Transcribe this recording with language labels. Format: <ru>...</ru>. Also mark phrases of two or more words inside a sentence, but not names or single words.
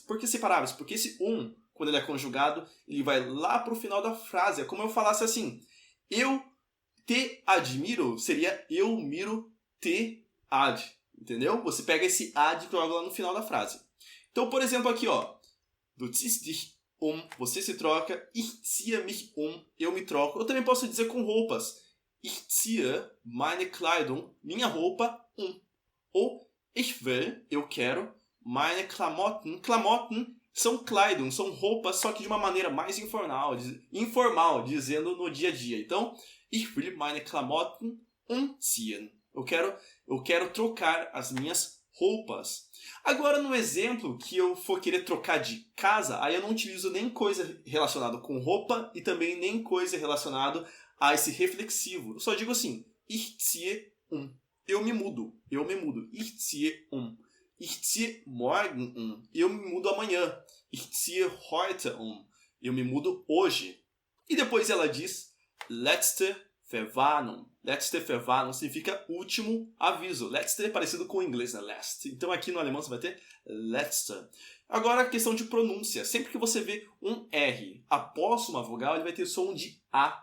<pt>Por que separáveis? Porque esse quando ele é conjugado, ele vai lá para o final da frase. É como eu falasse assim, eu te admiro, seria eu miro te ad. Entendeu? Você pega esse ad e joga lá no final da frase. Então, por exemplo, aqui, ó,</pt> <de>du ziehst dich</de> <pt>você se troca,</pt> <de>ich ziehe mich um,</de> <pt>eu me troco. Eu também posso dizer com roupas.</pt> <de>Ich ziehe meine Kleidung,</de> <pt>minha roupa, Ou</pt> <de>ich will,</de> <pt>eu quero,</pt> <de>meine Klamotten.</de> <pt>Klamotten são Kleidung, são roupas, só que de uma maneira mais informal, dizendo no dia a dia. Então,</pt> <de>ich will meine Klamotten umziehen.</de> <pt>Eu quero trocar as minhas roupas. Agora, no exemplo que eu for querer trocar de casa, aí eu não utilizo nem coisa relacionada com roupa e também nem coisa relacionada a esse reflexivo. Eu só digo assim,</pt> <de>ich ziehe</de> <pt>Eu me mudo.</pt> <de>Ich ziehe Ich ziehe morgen</de> <pt>Eu me mudo amanhã.</pt> <de>Ich ziehe heute</de> <pt>Eu me mudo hoje. E depois ela diz,</pt> <de>letzte Verwarnung. Letzte Verwarnung</de> <pt>significa último aviso. Letzte é parecido com o inglês, né? Last. Então aqui no alemão você vai ter letzte. Agora a questão de pronúncia. Sempre que você vê um R após uma vogal, ele vai ter som de A.</pt>